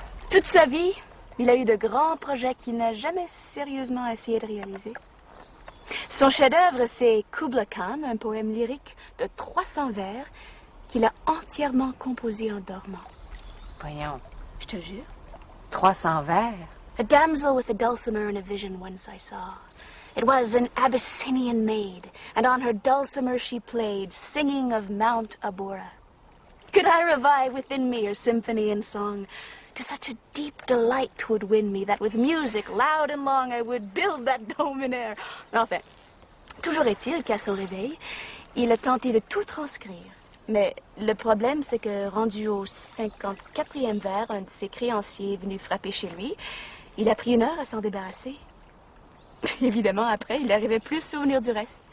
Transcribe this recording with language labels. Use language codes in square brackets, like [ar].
[fr] Toute sa vie, il a eu de grands projets qu'il n'a jamais sérieusement essayé de réaliser. Son chef-d'œuvre, c'est Kubla Khan, un poème lyrique de 300 vers qu'il a entièrement composé en dormant. Voyons. Je te jure. 300 vers. [en] A damsel with a dulcimer in a vision once I saw. It was an Abyssinian maid, and on her dulcimer she played, singing of Mount Abora. Could I revive within me her symphony and song? To such a deep delight 'twould win me, that with music loud and long I would build that dome in air. [fr] Enfin, toujours est-il qu'à son réveil, il a tenté de tout transcrire. Mais le problème, c'est que rendu au 54e vers, un de ses créanciers est venu frapper chez lui. Il a pris 1 heure à s'en débarrasser. Évidemment, après, il n'arrivait plus à se souvenir du reste.